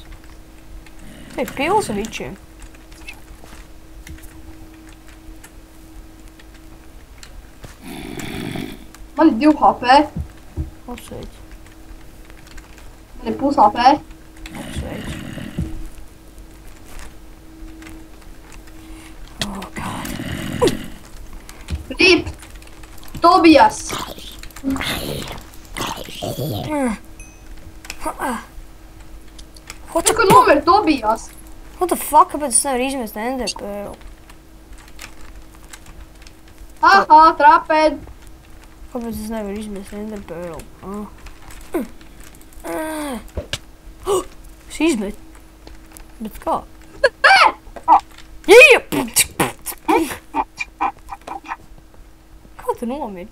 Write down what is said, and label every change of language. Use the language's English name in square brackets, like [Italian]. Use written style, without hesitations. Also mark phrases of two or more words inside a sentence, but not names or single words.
[Latvian] Te ir pils ar vičiem. Man ir 2 HP, Apsveic. man ir pus HP. Apsveic. [English] Oh, God. [Latvian] Rip! Tobijas! [English] What the, [Latvian] Kur nomir Tobijas? [English] what the fuck, [Latvian] kāpēc es nevaru izmest enderpēlu? Haha, trapēd! Kāpēc es nevaru izmest enderpēlu? Es izmetu. Bet kā? Kā tu nomiri?